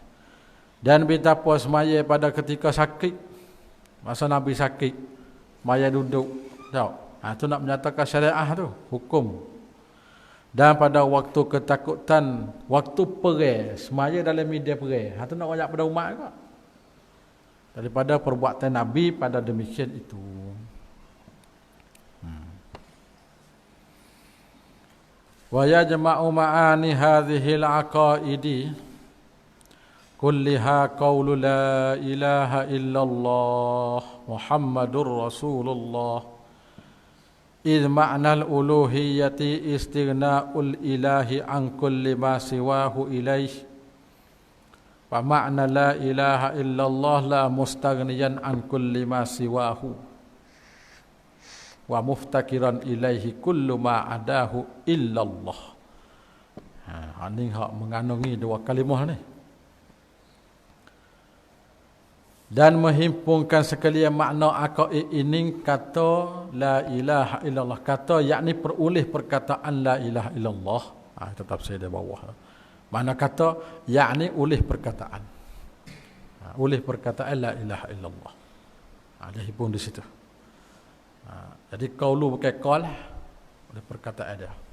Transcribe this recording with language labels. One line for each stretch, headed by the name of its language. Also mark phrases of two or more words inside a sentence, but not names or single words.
Malay: Dan betapa semaya pada ketika sakit, masa Nabi sakit, semaya duduk, tahu? Itu nak menyatakan syariah tu, hukum. Dan pada waktu ketakutan, waktu perang, semaya dalam media perang, itu nak ajak pada umat juga. Daripada perbuatan Nabi pada demikian itu.
Arabic: ويجمع معاني هذه العقائد كلها قول لا إله إلا الله محمد رسول الله إذ معنى الألوهية استغناء الإله عن كل ما سواه إليه ومعنى لا إله إلا الله لا مستغنيا عن كل ما سواه ومفتقرا إليه كل ما عداه إلا الله.
Malay: Ini hak mengandungi dua kalimah ni. Dan menghimpunkan sekalian makna aqaid ini kata
Arabic: لا إله إلا الله,
Malay: kata yakni peroleh perkataan
Arabic: لا إله إلا الله.
Malay: Tetap saya di bawah. Mana kata yakni oleh perkataan. Oleh perkataan
Arabic: لا إله إلا الله.
Malay: Dia himpun di situ. Jadi qaulu bukan qal oleh perkataan dia.